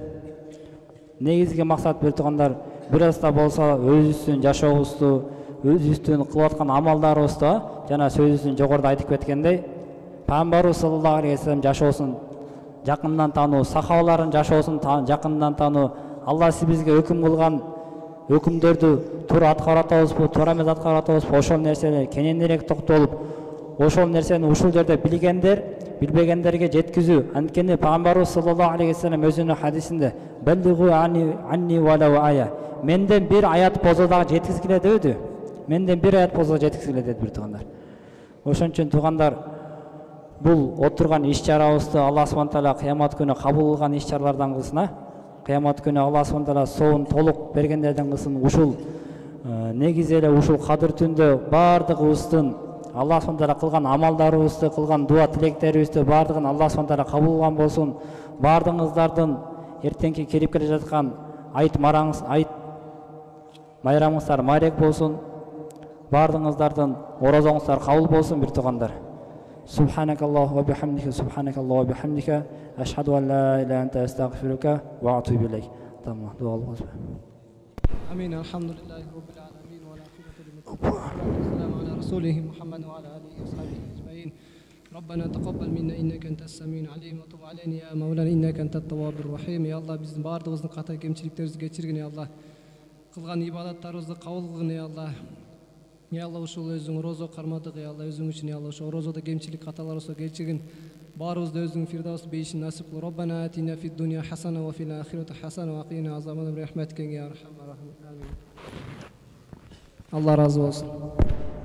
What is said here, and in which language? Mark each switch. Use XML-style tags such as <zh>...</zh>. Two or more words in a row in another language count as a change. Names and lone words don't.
<ky>Негизги максат, бир туугандар, бир аз да болсо өзүбүздүн жашообузду, өзүбүздүн кылып аткан амалдарыбызды жана сөзүбүздүн жогоруда айтып кеткендей, Пайгамбарыбыз</ky> <ar>صلى الله عليه وسلم</ar> <ky>жашоосун жакындан таануу, сахабалардын жашоосун жакындан таануу, Алла бизге өкүм кылган өкүмдөрдү туура аткарып атабызбы, туура эмес аткарып атабызбы, ошол нерсени кененирээк токтолуп, ошол нерсени ушул жерде билгендер, билбегендерге жеткизүү. Анткени Пайгамбарыбыз</ky> <ar>صلى الله عليه وسلم</ar> <ky>өзүнүн хадисинде</ky> <ar>«بلغوا عني ولو آية».</ar> <ky>Менден бир аят болсо дагы жеткизгиле дебеди. Менден бир аят болсо жеткизгиле деди, бир туугандар. Ошон үчүн туугандар, бул отурган иш-чарабызды Алла</ky> <ar>سبحانه وتعالى</ar> <ky>кыямат күнү кабыл кылган иш-чаралардан кылсын. Кыямат күнү Алла</ky> <ar>سبحانه وتعالى</ar> <ky>соон толук бергендерден кылсын. Ушул негизи эле ушул кадыр түндө бардыгыбыздын Алла</ky> <ar>سبحانه وتعالى</ar> <ky>кылган амалдарыбызды, кылган дуа тилектерибизди бардыгын Алла</ky> <ar>سبحانه وتعالى</ar> <ky>кабыл кылган болсун. Бардыгыңыздардын эртеңки келип келе жаткан айт майрамыңыздар майрек болсун. Бардыгыңыздардын орозоңуздар кабыл болсун, бир туугандар.</ky> <ar>سبحانك اللهم وبحمدك سبحانك اللهم وبحمدك أشهد أن لا إله إلا أنت أستغفرك وأتوب إليك.</ar> <ky>Тамам, дуа кылыңыз.</ky> <ar>آمين الحمد لله رب العالمين والعاقبة للمتقين. سلام على رسوله محمد وعلى آله وأصحابه أجمعين. ربنا تقبل منا انك انت السميع العليم وتب علينا يا مولانا انك انت التواب الرحيم. يا الله</ar> <ky>биздин баардыгыбыздын ката кемчиликтерибизди кечиргин,</ky> <ar>يا الله.</ar> <ky>Кылган ибадаттарыбызды кабыл кылгын,</ky> <ar>يا الله. يا الله,</ar> <ky>ушул өзүң розо кармадык,</ky> <ar>يا الله,</ar> <ky>өзүң үчүн,</ky> <ar>يا الله,</ar> <ky>ошо розодо кемчилик каталар болсо кечиргин. Баарыбызды өзүң фирдаус бейишин насип кыл.</ky> <ar>ربنا آتنا في الدنيا حسنة وفي الآخرة حسنة وقنا عذابا برحمتك يا أرحم الراحمين.</ar> <ky>Амин. Allah разы болсун.</ky>